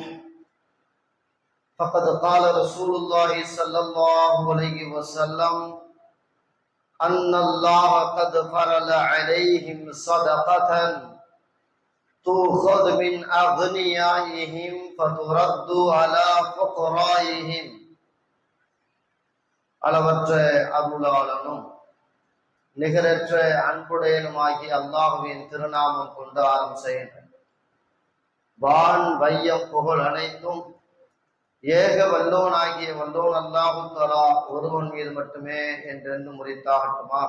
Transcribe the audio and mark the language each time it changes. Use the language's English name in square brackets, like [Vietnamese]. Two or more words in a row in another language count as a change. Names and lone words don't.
[Arabic] فقد قال رسول الله صلى الله عليه وسلم: أن الله قد فرض عليهم صدقة تؤخذ من أغنيائهم فترد على فقرائهم. [Tamil] அளவற்ற அருளாளனும் நிகரற்ற அன்புடையனுமாகிய அல்லாஹுவின் திருநாமம் கொண்டு ஆரம்பிச்சேன். வான் வையம் புகழ் அனைத்தும் ஏக வல்லோனாகிய வல்லோன் அல்லாஹு தஆலா ஒருவன் மீது மட்டுமே என்றென்று முறித்தாகட்டுமாக.